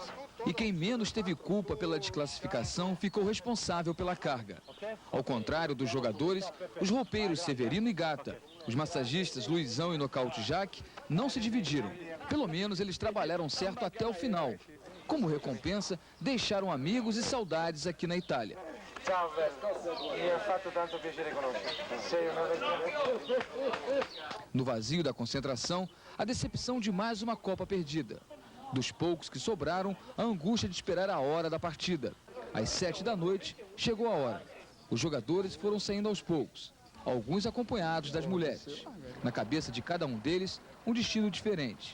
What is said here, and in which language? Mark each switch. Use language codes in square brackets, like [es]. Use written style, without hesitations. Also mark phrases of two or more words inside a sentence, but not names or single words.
[pt] E quem menos teve culpa pela desclassificação ficou responsável pela carga. Ao contrário dos jogadores, os roupeiros Severino e Gata, os massagistas Luizão e Nocaute Jaque não se dividiram. Pelo menos eles trabalharam certo até o final. Como recompensa, deixaram amigos e saudades aqui na Itália. [it] Ciao Alberto, mi ha fatto tanto piacere conoscerti. Sei una... [pt] No vazio da concentração, a decepção de mais uma Copa perdida. Dos poucos que sobraram, a angústia de esperar a hora da partida. Às 7 da noite, chegou a hora. Os jogadores foram saindo aos poucos, alguns acompanhados das mulheres. Na cabeça de cada um deles, um destino diferente.